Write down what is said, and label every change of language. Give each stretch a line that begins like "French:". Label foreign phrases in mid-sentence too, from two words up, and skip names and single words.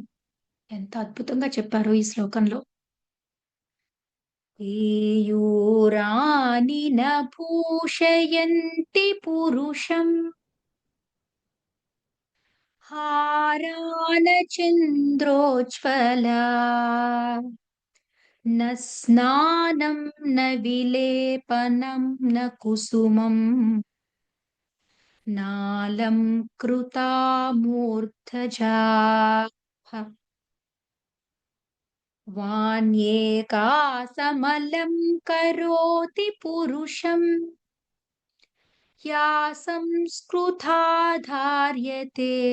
Telugu: ఎంత అద్భుతంగా చెప్పారో ఈ శ్లోకంలో.
Sanskrit: "एयूरानि न भूषयन्ति पुरुषं हारान चन्द्रोज्वला न स्नानं न विलेपनं न कुसुमम् नालं कृता मूर्धजा वाण्येकासमलं करोति पुरुषम् या संस्कृता धार्यते